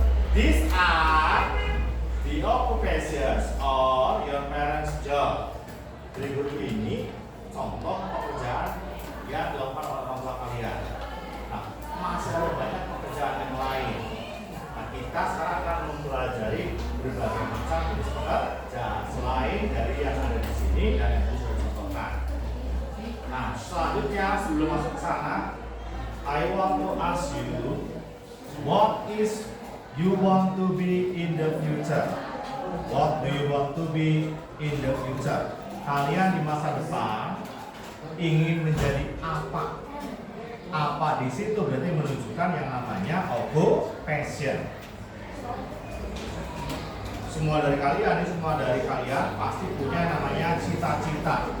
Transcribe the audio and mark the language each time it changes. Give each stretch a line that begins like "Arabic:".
English: These are the occupations or your parents' job.
Indonesian: Jadi guru ini contoh pekerjaan yang dilakukan oleh orang tua kalian. Nah, masih ada banyak pekerjaan yang lain. Nah, kita sekarang akan mempelajari berbagai macam jenis pekerja selain dari yang ada di sini dan yang tadi sudah dicontohkan. Nah, selanjutnya sebelum masuk ke sana,
English: I want to ask you, what is you want to be in the future? What do you want to be in the future?
Indonesian: Kalian di masa depan ingin menjadi apa? Apa di situ berarti menunjukkan yang namanya occupation. Semua dari kalian pasti punya yang namanya cita-cita.